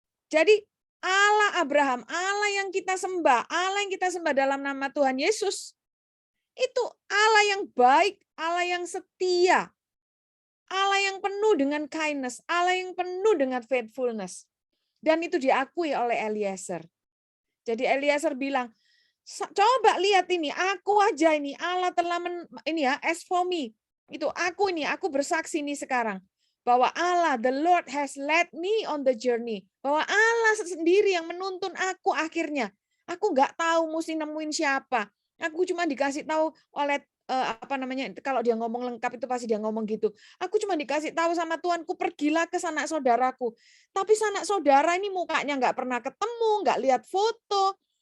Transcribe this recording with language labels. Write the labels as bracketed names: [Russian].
[Indonesian] Jadi Allah Abraham, Allah yang kita sembah dalam nama Tuhan Yesus, itu Allah yang baik, Allah yang setia, Allah yang penuh dengan kindness, Allah yang penuh dengan faithfulness. Dan itu diakui oleh Eliezer. Jadi Eliezer bilang, coba lihat ini, aku aja ini, Allah telah [English] as for me. [Indonesian] Itu aku bersaksi ini sekarang. Bahwa Allah, [English] the Lord has led me on the journey. [Indonesian] Bahwa Allah sendiri yang menuntun aku akhirnya. Aku nggak tahu mesti nemuin siapa. Aku cuma dikasih tahu oleh apa namanya, kalau dia ngomong lengkap itu pasti dia ngomong gitu. Aku cuma dikasih tahu sama Tuanku, pergilah ke sanak saudaraku. Tapi sanak saudara ini mukanya nggak pernah ketemu, nggak lihat foto.